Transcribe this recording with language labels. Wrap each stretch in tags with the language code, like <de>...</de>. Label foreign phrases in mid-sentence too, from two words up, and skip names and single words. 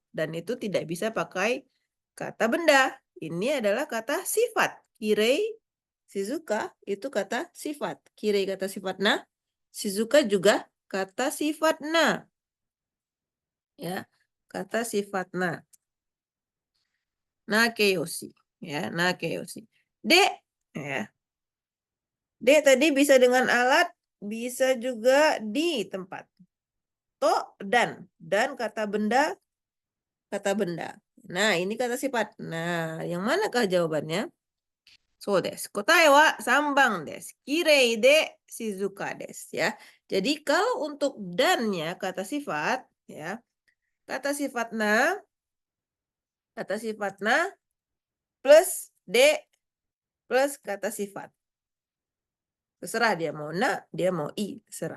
<id>Dan itu tidak bisa pakai kata benda. Ini adalah kata sifat.</id> <ja>Kirei, Shizuka</ja> <id>itu kata sifat. Kirei kata sifat na. Shizuka juga kata sifat na. Ya, kata sifat na. Nakeyoshi. Ya, nakeyoshi. De, ya. D tadi bisa dengan alat, bisa juga di tempat. To dan kata benda, kata benda. Nah, ini kata sifat. Nah, yang manakah jawabannya?</id> <ja>So desu. Kotae wa 3番です. Kirei de shizuka desu ya.</ja> <id>Jadi kalau untuk dannya kata sifat ya. Kata sifat na plus de plus kata sifat. Terserah dia mau na, dia mau i, terserah.</id>